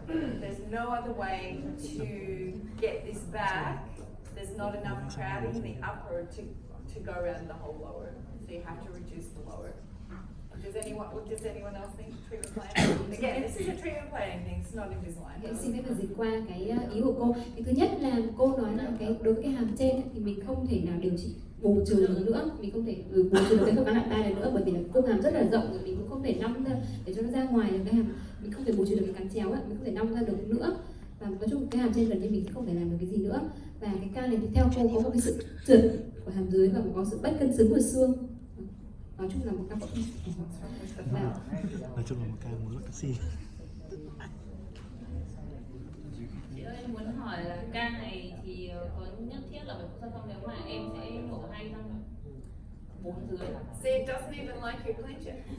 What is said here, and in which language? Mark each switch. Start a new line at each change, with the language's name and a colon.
English: There's no other way to get this back. There's not enough crowding in the upper to go around the whole lower. So you have to reduce the lower. What does anyone else think? Treatment plan? Again, this is a treatment planning thing. It's not Invisalign.
Vietnamese: Em xin phép được dịch qua cái ý của cô. Cái thứ nhất là cô nói là đối với cái hàm trên thì mình không thể nào điều trị bù trừ được nữa, mình không thể bù trừ được cái khớp cắn lại ba này nữa, bởi vì là cung hàm rất là rộng rồi, mình cũng không thể nong ra để cho nó ra ngoài được cái hàm, mình không thể bù trừ được cái cắn chéo ấy, mình không thể nong ra được nữa, và nói chung cái hàm trên gần như mình không thể làm được cái gì nữa. Và cái ca này thì theo cô có một cái sự trượt của hàm dưới và có sự bất cân xứng của xương. Nói chung là một ca phẫu thuật. Nói chung là một ca muốn lắc taxi. Chị ơi, em muốn hỏi là ca này thì có nhất thiết là phải phẫu thuật không, nếu mà em sẽ nhổ 2 răng 4 dưới.
English: See, it doesn't even like you clench it.